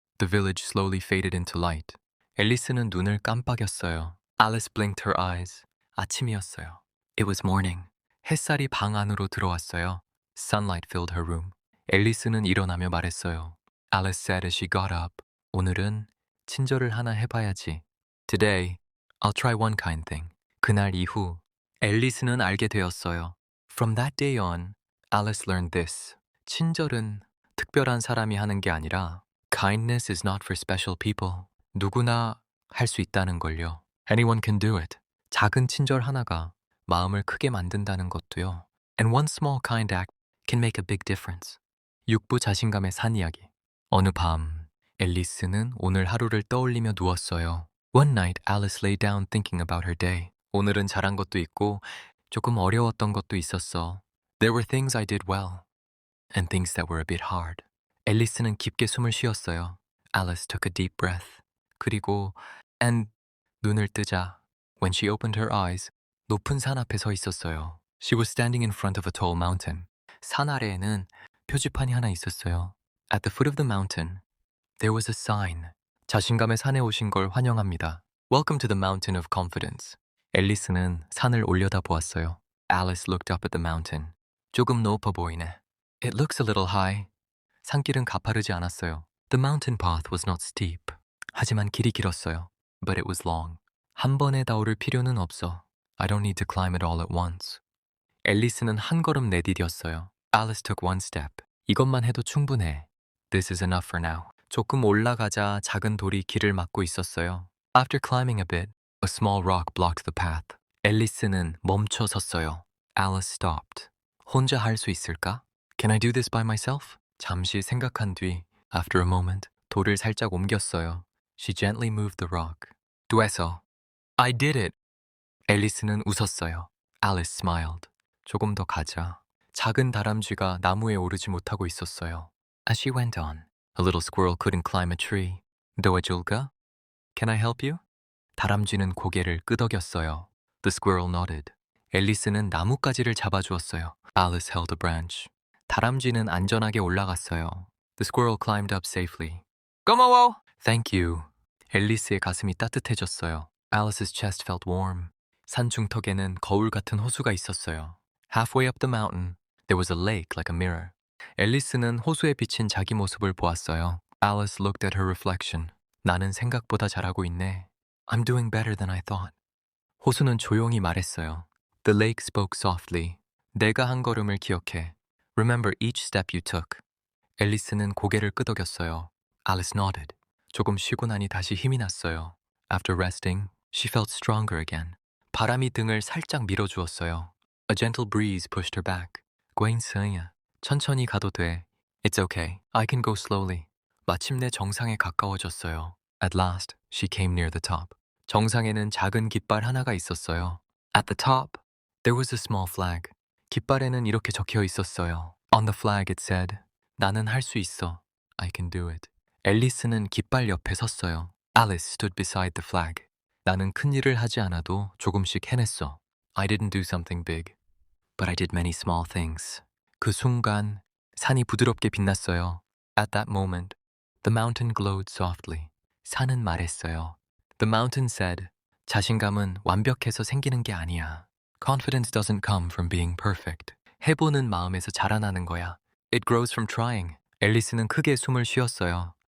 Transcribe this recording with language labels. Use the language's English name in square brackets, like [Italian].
[English] The village slowly faded into light. [Korean] 앨리스는 눈을 깜빡였어요. [English] Alice blinked her eyes. [Korean] 아침이었어요. [English] It was morning. [Korean] 햇살이 방 안으로 들어왔어요. [English] Sunlight filled her room. [Korean] 앨리스는 일어나며 말했어요. [English] Alice said as she got up. [Korean] 오늘은 친절을 하나 해봐야지. [English] Today, I'll try one kind thing. [Korean] 그날 이후 앨리스는 알게 되었어요. [English] From that day on, Alice learned this. [Korean] 친절은 특별한 사람이 하는 게 아니라 [English] kindness is not for special people. [Korean] 누구나 할 수 있다는 걸요. [English] Anyone can do it. [Korean] 작은 친절 하나가 마음을 크게 만든다는 것도요. [English] And one small kind act can make a big difference. [Korean] 육부 자신감의 산 이야기. 어느 밤 앨리스는 오늘 하루를 떠올리며 누웠어요. [English] One night Alice lay down thinking about her day. [Korean] 오늘은 잘한 것도 있고 조금 어려웠던 것도 있었어. [English] There were things I did well and things that were a bit hard. [Korean] 앨리스는 깊게 숨을 쉬었어요. [English] Alice took a deep breath. [Korean] 그리고 [English] and [Korean] 눈을 뜨자 [English] when she opened her eyes [Korean] 높은 산 앞에 서 있었어요. [English] She was standing in front of a tall mountain. [Korean] 산 아래에는 표지판이 하나 있었어요. [English] At the foot of the mountain, there was a sign. [Korean] 자신감의 산에 오신 걸 환영합니다. [English] Welcome to the mountain of confidence. [Korean] 앨리스는 산을 올려다 보았어요. [English] Alice looked up at the mountain. [Korean] 조금 높아 보이네. [English] It looks a little high. [Korean] 산길은 가파르지 않았어요. [English] The mountain path was not steep. [Korean] 하지만 길이 길었어요. [English] But it was long. [Korean] 한 번에 다 오를 필요는 없어. [English] I don't need to climb it all at once. [Korean] 앨리스는 한 걸음 내디뎠어요. [English] Alice took one step. [Korean] 이것만 해도 충분해. [English] This is enough for now. [Korean] 조금 올라가자 작은 돌이 길을 막고 있었어요. [English] After climbing a bit, a small rock blocked the path. [Korean] 앨리스는 멈춰 섰어요. [English] Alice stopped. [Korean] 혼자 할 수 있을까? [English] Can I do this by myself? [Korean] 잠시 생각한 뒤, [English] after a moment, [Korean] 돌을 살짝 옮겼어요. [English] She gently moved the rock. [Korean] 됐어. [English] I did it. [Korean] 앨리스는 웃었어요. [English] Alice smiled. [Korean] 조금 더 가자. 작은 다람쥐가 나무에 오르지 못하고 있었어요. [English] As she went on, a little squirrel couldn't climb a tree. [Korean] 도와줄까? [English] Can I help you? [Korean] 다람쥐는 고개를 끄덕였어요. [English] The squirrel nodded. [Korean] 앨리스는 나뭇가지를 잡아주었어요. [English] Alice held a branch. [Korean] 다람쥐는 안전하게 올라갔어요. [English] The squirrel climbed up safely. [Korean] 고마워! [English] Thank you. [Korean] 앨리스의 가슴이 따뜻해졌어요. [English] Alice's chest felt warm. [Korean] 산 중턱에는 거울 같은 호수가 있었어요. [English] Halfway up the mountain, there was a lake like a mirror. [Korean] 앨리스는 호수에 비친 자기 모습을 보았어요. [English] Alice looked at her reflection. [Korean] 나는 생각보다 잘하고 있네. [English] I'm doing better than I thought. [Korean] 호수는 조용히 말했어요. [English] The lake spoke softly. [Korean] 내가 한 걸음을 기억해. [English] Remember each step you took. [Korean] 앨리스는 고개를 끄덕였어요. [English] Alice nodded. [Korean] 조금 쉬고 나니 다시 힘이 났어요. [English] After resting, she felt stronger again. [Korean] 바람이 등을 살짝 밀어주었어요. [English] A gentle breeze pushed her back. [Korean] 괜찮아. 천천히 가도 돼. [English] It's okay. I can go slowly. [Korean] 마침내 정상에 가까워졌어요. [English] At last, she came near the top. [Korean] 정상에는 작은 깃발 하나가 있었어요. [English] At the top, there was a small flag. [Korean] 깃발에는 이렇게 적혀 있었어요. [English] On the flag it said, [Korean] 나는 할 수 있어. [English] I can do it. [Korean] 앨리스는 깃발 옆에 섰어요. [English] Alice stood beside the flag. [Korean] 나는 큰 일을 하지 않아도 조금씩 해냈어. [English] I didn't do something big, but I did many small things. [Korean] 그 순간 산이 부드럽게 빛났어요. [English] At that moment, the mountain glowed softly. [Korean] 산은 말했어요. [English] The mountain said, [Korean] 자신감은 완벽해서 생기는 게 아니야. [English] Confidence doesn't come from being perfect. [Korean] 해보는 마음에서 자라나는 거야. [English] It grows from trying. [Korean] 앨리스는 크게 숨을 쉬었어요.